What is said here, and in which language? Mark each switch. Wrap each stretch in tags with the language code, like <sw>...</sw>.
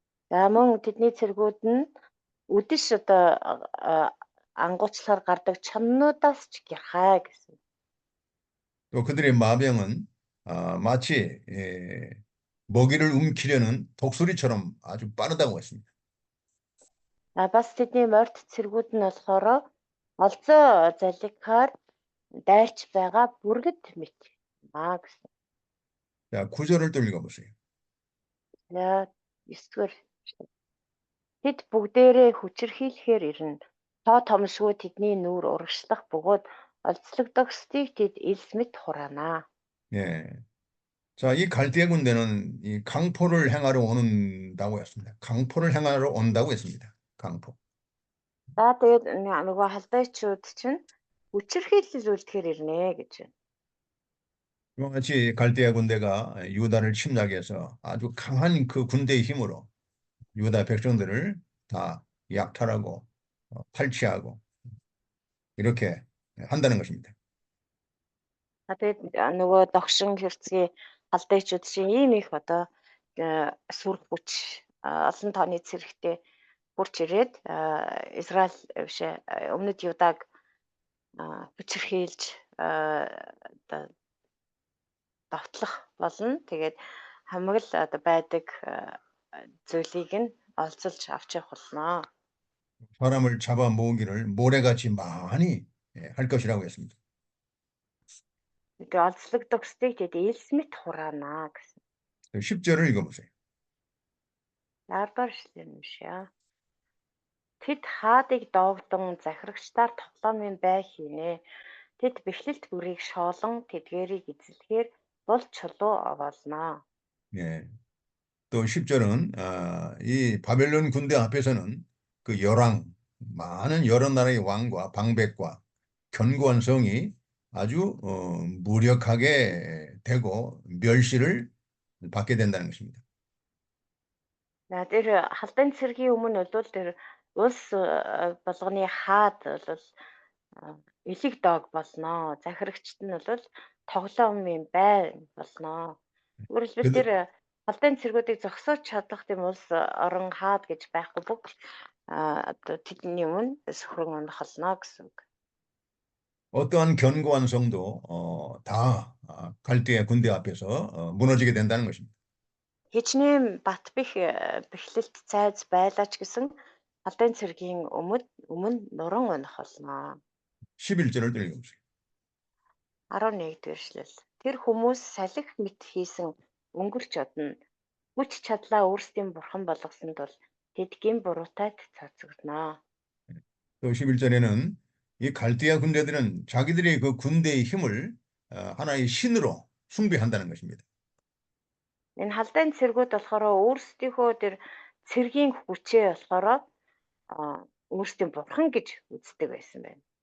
<mn>За мөн тэдний цэргүүд нь үдэш одоо ангуучлахаар гардаг чамнуудаас ч гярхай гэсэн.</mn> <ko>또 그들의 마병은 마치 먹이를 움키려는 독수리처럼 아주 빠르다고 했습니다.</ko> <mn>Бас тэдний морьт цэргүүд нь болохоор олзоо залгихаар дайрч байгаа бүргэд мэт гэсэн.</mn> <ko>자, 9절을 또 읽어보세요.</ko> <mn>За 9-р. Тэд бүгдээрээ хүчирхийлэхээр ирнэ. Тоо томшгүй тэдний нүүр урагшлах бөгөөд олзлогдохстыг тэд элс мэт хураана.</mn> <ko>예. 자, 이 갈대아 군대는 이 강포를 행하러 온다고 했습니다. 강포를 행하러 온다고 했습니다. 강포.</ko> <mn>За тэгээд нөгөө халдайчууд чинь хүчирхийлүүлэхээр ирнэ гэж байна.</mn> <ko>이와 같이 갈대아 군대가 유다를 침략해서 아주 강한 그 군대의 힘으로 유다 백성들을 다 약탈하고 탈취하고 이렇게 한다는 것입니다.</ko> <mn>Тэгээд нөгөө догшин хэрцгий халдайчууд чинь ийм их одоо сүр хүч олон тооны цэрэгтэй хурж ирээд Израиль биш өмнөд Юдаг хүчирхийлж одоо давтлах болно. Тэгээд хамаг л одоо байдаг зүйлийг нь олзолж авч явах болно.</mn> <ko>사람을 잡아 모으기를 모래같이 많이 할 것이라고 했습니다.</ko> <mn>Тэгээд олзлогдох стейт тэд элс мэт хураана гэсэн.</mn> <ko>10절을 읽어보세요.</ko> <mn>10-р эшлэл юм шээ. Тэд хаадыг доогдон захирагчдаар тоглоомын бай хийнэ. Тэд бэхлэлт бүрийг шоолон тэдгээрийг эзлэхээр бол чулуу болно.</mn> <ko>예. 또 10절은 이 바벨론 군대 앞에서는 그 많은 여러 나라의 왕과 방백과 견고한 성이 아주 무력하게 되고 멸시를 받게 된다는 것입니다.</ko> <mn>Тэр халдаан цэргийн өмнө бол тэр улс болгоны хаад бол элэг дог болно. Захирагчд нь бол тоглоомын бай болно. Өөрөлдвөл тэр халдаан цэргүүдийг зогсоож чадах тийм улс орон хаад гэж байхгүй бүгд одоо тэдний өмнө сөхрөн унах болно гэсэн үг.</mn> <ko>어떠한 견고한 성도 다 갈대아 군대 앞에서 무너지게 된다는 것입니다.</ko> <mn>Хичнээн бат бэхлэлт цайз байлаач гэсэн халдаан цэргийн өмнө нуран унах болно.</mn> <ko>11절을 읽어보세요.</ko> <mn>11-р эшлэл. Тэр хүмүүс салхи мэт хийсэн өнгөрч одно. Хүч чадлаа өөрсдийн бурхан болгосонд бол тэд гин буруутайд цацгдана.</mn> <ko>또 11절에는 이 갈대아 군대들은 자기들의 그 군대의 힘을 하나의 신으로 숭배한다는 것입니다.</ko> <mn>Энэ халдааны цэргүүд болохоор өөрсдийнхөө тэр цэргийн хүчээ болохоор өөрсдийн бурхан гэж үздэг байсан байна.</mn>